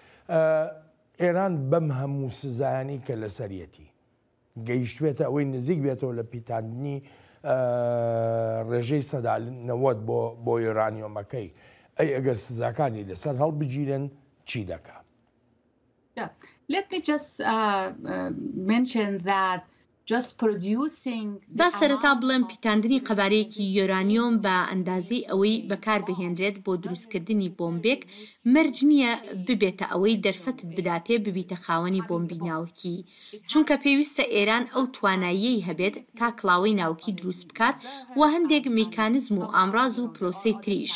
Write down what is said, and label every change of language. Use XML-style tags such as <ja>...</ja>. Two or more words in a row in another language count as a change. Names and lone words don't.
<ckb>ئێران بەم هەموو سزایانی کە لەسەرەتی گەیشتوێتە ئەوەی نزیک بێتەوە لە پیتاننی ڕێژەی 1990 بۆ یۆرانیۆمەکەی ئەی ئەگەر سزاکانی لەسەر هەڵبگیرن چی دەکات؟</ckb> <en>Let me just mention that just producing.</en> <ckb>با سەرەتا بڵێم پیتاندنی قەبارەیەکی یۆرانیۆم بە ئەندازەی ئەوەی بەکاربهێنرێت بۆ دروستکردنی بۆمبێک مەرج نییە ببێتە ئەوەی دەرفەتت بداتێ ببیتە خاوەنی بۆمبی ناوکی، چونکە پێویستە ئێران ئەو تواناییەی هەبێت تا کڵاوەی ناوکی دروست بکات و هەندێک میکانزم و ئامراز و پرۆسەی تریش.</ckb>